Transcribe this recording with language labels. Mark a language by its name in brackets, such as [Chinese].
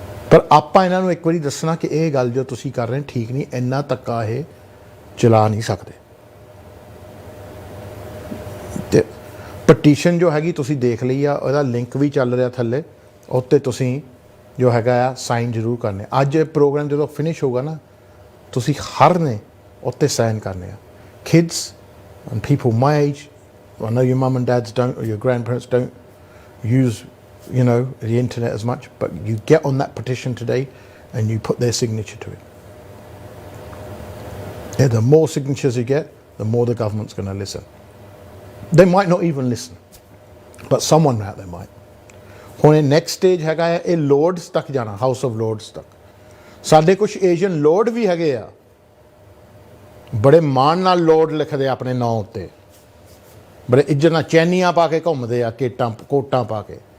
[Punjabi] ਪਰ ਆਪਾਂ ਇਹਨਾਂ ਨੂੰ ਇੱਕ ਵਾਰੀ ਦੱਸਣਾ ਕਿ ਇਹ ਗੱਲ ਜੋ ਤੁਸੀਂ ਕਰ ਰਹੇ ਠੀਕ ਨਹੀਂ, ਇੰਨਾ ਧੱਕਾ ਇਹ ਚਲਾ ਨਹੀਂ ਸਕਦੇ। ਤੇ ਪਟੀਸ਼ਨ ਜੋ ਹੈਗੀ ਤੁਸੀਂ ਦੇਖ ਲਈ ਆ, ਉਹਦਾ ਲਿੰਕ ਵੀ ਚੱਲ ਰਿਹਾ ਥੱਲੇ, ਉੱਤੇ ਤੁਸੀਂ ਜੋ ਹੈਗਾ ਆ ਸਾਈਨ ਜ਼ਰੂਰ ਕਰਨੇ। ਅੱਜ ਪ੍ਰੋਗਰਾਮ ਜਦੋਂ ਫਿਨਿਸ਼ ਹੋਊਗਾ ਨਾ, ਤੁਸੀਂ ਹਰ ਨੇ ਉੱਤੇ ਸਾਈਨ ਕਰਨੇ ਆ। [English] Kids and people my age, I know your mum and dads don't, or your grandparents don't use, the internet as much, but you get on that petition today and you put their signature to it. Yeah, the more signatures you get, the more the government's going to listen. They might not even listen, but someone out there might. [Punjabi] ਹੁਣ ਇਹ next stage ਹੈਗਾ ਆ, ਇਹ ਲੋਰਡਸ ਤੱਕ ਜਾਣਾ, house of ਲੋਰਡਸ ਤੱਕ। ਸਾਡੇ ਕੁਛ ਏਸ਼ੀਅਨ ਲੋਰਡ ਵੀ ਹੈਗੇ ਆ, ਬੜੇ ਮਾਣ ਨਾਲ ਲੋਰਡ ਲਿਖਦੇ ਆਪਣੇ ਨਾਂ ਉੱਤੇ, ਬੜੇ ਇੱਜ਼ਤ ਨਾਲ ਚੈਨੀਆਂ ਪਾ ਕੇ ਘੁੰਮਦੇ ਆ, ਕੋਟਾਂ ਪਾ ਕੇ।